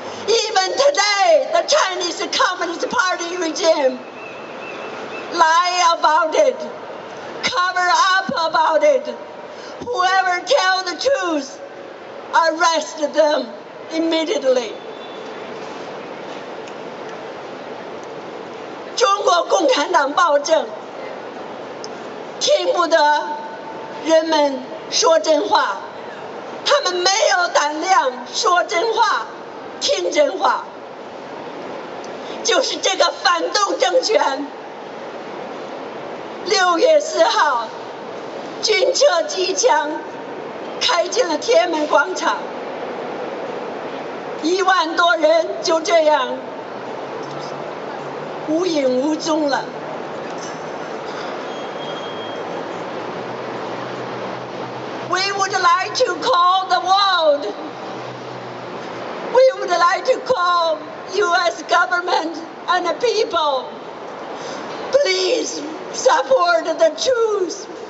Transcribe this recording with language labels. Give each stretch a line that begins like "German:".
English: Even today, the Chinese Communist Party regime lie about it, cover up about it. Whoever tell the truth, arrest them immediately.
Chinese: 中国共产党暴政，听不得人们说真话，他们没有胆量说真话，听真话。就是这个反动政权，6月4号，军车机枪开进了天安门广场， 1万多人就这样无影无踪了。
English: We would like to call the world. We would like to call U.S. government and the people. Please support the truth.